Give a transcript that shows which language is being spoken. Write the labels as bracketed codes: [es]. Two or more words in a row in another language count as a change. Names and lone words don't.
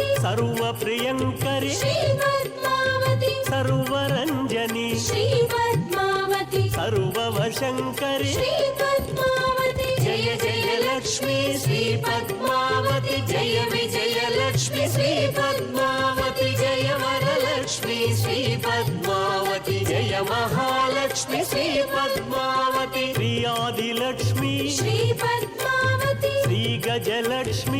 [sa] सर्वप्रियङ्करि श्री पद्मावती सर्वरञ्जनि श्री पद्मावती सर्ववशङ्करि श्री पद्मावती जय जय लक्ष्मी [te] శ్రీ పద్మావతి జయ విజయలక్ష్మి శ్రీ పద్మావతి జయ వరలక్ష్మి శ్రీ పద్మావతి జయ మహాలక్ష్మి శ్రీ పద్మావతి శ్రీ ఆదిలక్ష్మి శ్రీ పద్మావతి శ్రీ గజలక్ష్మి